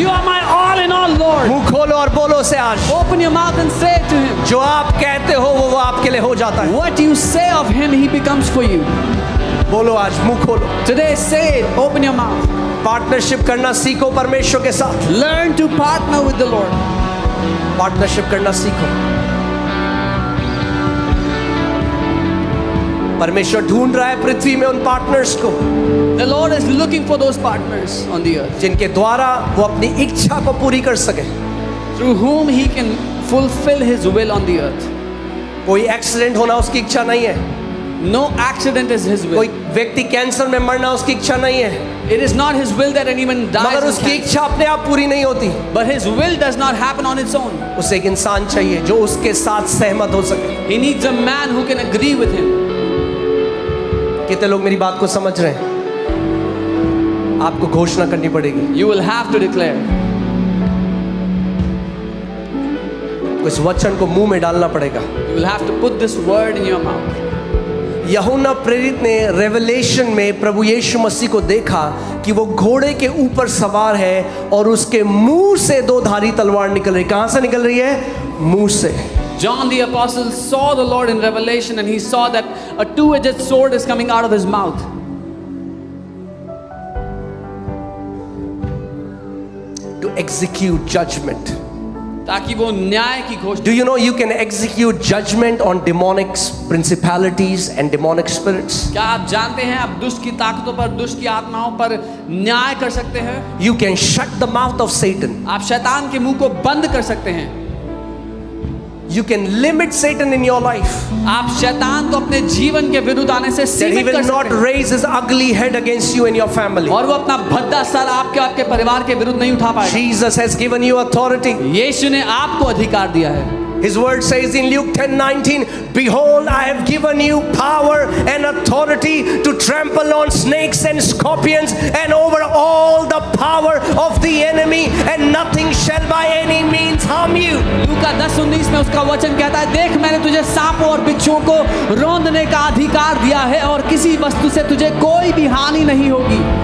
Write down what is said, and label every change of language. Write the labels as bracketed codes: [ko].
[en] You are my all in all, Lord. [hi] मुंह खोलो और बोलो से आज, [en] Open your mouth and say it to Him. [hi] जो आप कहते हो वो आपके लिए हो जाता है। [en] What you say of Him, He becomes for you. [hi] बोलो आज, मुंह खोलो। [en] Today, say it. Open your mouth. [hi] Partnership करना सीखो परमेश्वर के साथ। [en] Learn to partner with the Lord. [hi] Partnership करना सीखो। परमेश्वर ढूंढ रहा है पृथ्वी में उन पार्टनर्स को [en] The Lord is looking for those partners on the earth [hi] जिनके द्वारा वो अपनी इच्छा को पूरी कर सके। [en] through whom He can fulfill His will on the earth. [hi] कोई एक्सीडेंट होना उसकी इच्छा नहीं है, [en] No accident is His [hi] कोई [en] will. [hi] व्यक्ति कैंसर में मरना उसकी इच्छा नहीं है, [en] It is not His will that anyone dies. [hi] मगर [en] in [hi] उसकी [en] cancer. [hi] इच्छा अपने आप पूरी नहीं होती। [en] But His will does not happen on its own. [hi] उसे एक इंसान चाहिए जो उसके साथ सहमत हो सके। [en] He needs a man who can agree with Him. [hi] कितने लोग मेरी बात को समझ रहे हैं? आपको घोषणा करनी पड़ेगी, [en] You will have to declare. [hi] इस वचन को मुंह में डालना पड़ेगा। [en] You will have to put this word in your mouth. [hi] यूहन्ना प्रेरित ने रेवलेशन में प्रभु यीशु मसीह को देखा कि वो घोड़े के ऊपर सवार है और उसके मुंह से दो धारी तलवार निकल रही। कहां से निकल रही है? मुंह से। [en] John the apostle saw the Lord in Revelation and he saw that a two-edged sword is coming out of His mouth. To execute judgment. [hi] ताकि वो न्याय की घोषणा। [en] Do you know you can execute judgment on demonic principalities and demonic spirits? [hi] क्या आप जानते हैं आप दुष्ट की ताकतों पर, दुष्ट की आत्माओं पर न्याय कर सकते हैं? [en] You can shut the mouth of Satan. [hi] आप शैतान के मुंह को बंद कर सकते हैं। [en] You can limit Satan in your life, [hi] आप शैतान को अपने जीवन के विरुद्ध आने से [en] that he [hi] सीमित कर [en] will not [hi] सकते हैं [en] raise his ugly head against you and your family. [hi] और वो अपना भद्दा सर आपके परिवार के विरुद्ध नहीं उठा पाएगा। [en] Jesus has given you authority. [hi] यीशु ने आपको अधिकार दिया है। [en] His word says in Luke 10:19, behold, I have given you power and authority to trample on snakes and scorpions and over all the power of the enemy, and nothing shall by any means harm you. [hi] लूका 10:19 में उसका वचन कहता है, देख मैंने तुझे सांपों और बिच्छुओं को रौंदने का अधिकार दिया है और किसी वस्तु से तुझे कोई भी हानि नहीं होगी।